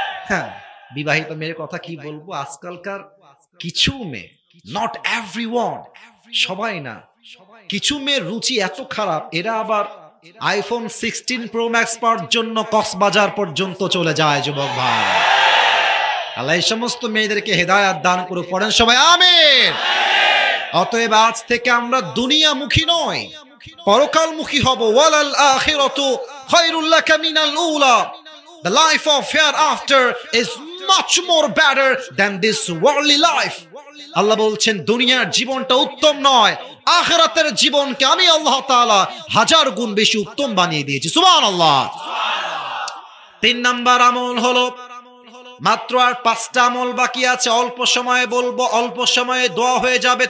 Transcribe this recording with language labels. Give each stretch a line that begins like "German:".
Bangla: হ্যাঁ, বিবাহিত মেয়ের কথা কি বলবো, আজকালকার কিছু মেয়ে,
English: not everyone,
Bangla: সবাই না, কিছু মেয়ের রুচি এত খারাপ, এরা আবার আইফোন 16 প্রো ম্যাক্স পাওয়ার জন্য কক্সবাজার পর্যন্ত চলে যায়। যুবক ভাই, আল্লাহ এই সমস্ত মেয়েদেরকে হেদায়াত দান করে, পড়েন সবাই আমিন। অতএব আজ থেকে আমরা দুনিয়ামুখী নয়, পরকালমুখী হব।
Arabic: ওয়ালাল আখিরাতু খায়রুল লাকা মিনাল উলা,
English: the life of hereafter is much more better than this worldly life.
Bangla: আল্লাহ বলছেন দুনিয়ার জীবনটা উত্তম নয়, আখিরাতের জীবনকে আমি আল্লাহ তাআলা 1000 গুণ বেশি উত্তম বানিয়ে দিয়েছি। সুবহানাল্লাহ। 3 নাম্বার আমল হলো, মাত্র আর 5টা আমল বাকি আছে, অল্প সময়ে বলবো, অল্প সময়ে দোয়া হয়ে যাবে।